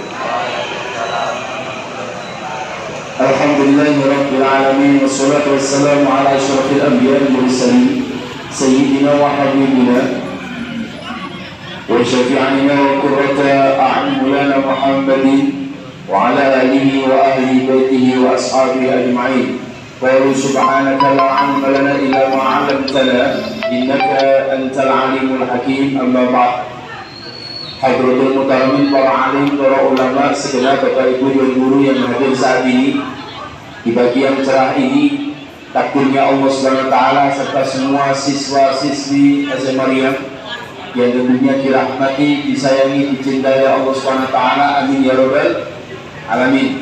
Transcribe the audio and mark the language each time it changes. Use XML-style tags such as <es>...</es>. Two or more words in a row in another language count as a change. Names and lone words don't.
<ar>الحمد لله رب العالمين والصلاة والسلام على أشرف الأنبياء والمرسلين سيدنا وحبيبنا وشفيعنا وقرة أعيننا محمد وعلى آله وأهل بيته وأصحابه أجمعين. قالوا سبحانك لا علم لنا إلا ما علمتنا إنك أنت العليم الحكيم. أما بعد. حضرات المحترمين,</ar> <id>para alim, para ulama, segenap bapak ibu dan guru yang hadir saat ini di pagi yang cerah ini, takdirnya Allah SWT serta semua siswa-siswi SMA Maryam yang tentunya dirahmati, disayangi, dicintai Allah SWT.</id> <ar>آمين يا رب العالمين.</ar>